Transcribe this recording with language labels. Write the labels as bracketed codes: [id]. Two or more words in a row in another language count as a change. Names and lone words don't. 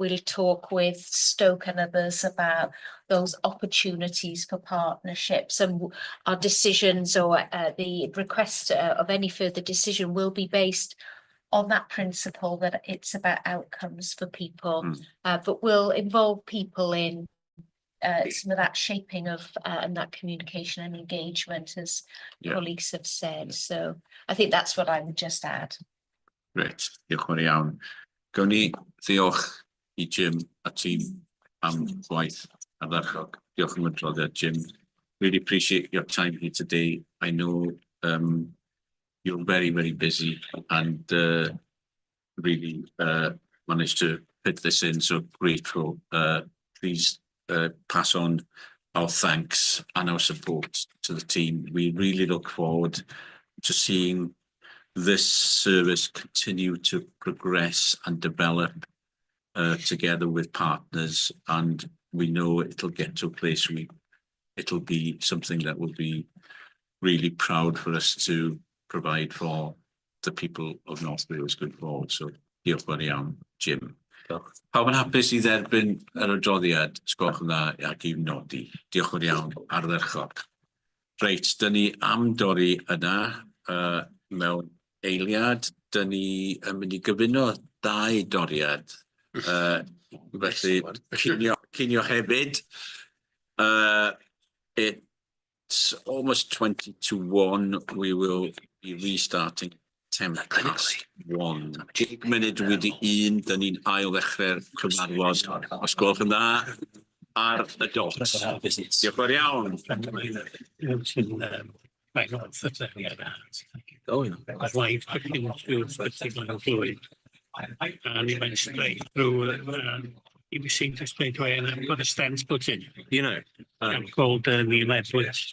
[en] We'll talk with Stoke and others about those opportunities for partnerships, and our decisions or the request of any further decision will be based on that principle that it's about outcomes for people, but will involve people in some of that shaping of and that communication and engagement, as colleagues have said. So I think that's what I would just add. Great, [cy] diolch yn fawr iawn. Gawn ni ddiolch I Jim a tîm am gwaith ardderchog. Diolch am adroddiad, Jim. [en] Really appreciate your time here today. I know you're very, very busy and really managed to fit this in, so grateful. Please pass on our thanks and our support to the team. We really look forward to seeing this service continue to progress and develop together with partners, and we know it'll get to a place we it'll be something that will be really proud for us to provide for the people of North Wales going forward. [cy] So diolch fawr iawn, Jim. Pawb yn hapus i dderbyn yr adroddiad, sgwelwch yn dda ac i nodi. Diolch yn iawn, ardderchog. Reit, dyn ni am dorri yna mewn eiliad. Dyn ni yn mynd i gyfuno 2 doriad. Felly, cinio hefyd. [en] It's almost 20 to 1. We will be restarting 1:10. [cy] 10 munud wedi 1, dyn ni'n ail ddechrau'r cyfarfod. Os gwelwch yn dda, ar y dot. Diolch yn fawr iawn. [en] I'd like to continue to particular fluid. And he went straight through, he received it straight away, and I've got a stent put in, you know, called Neil Edwards.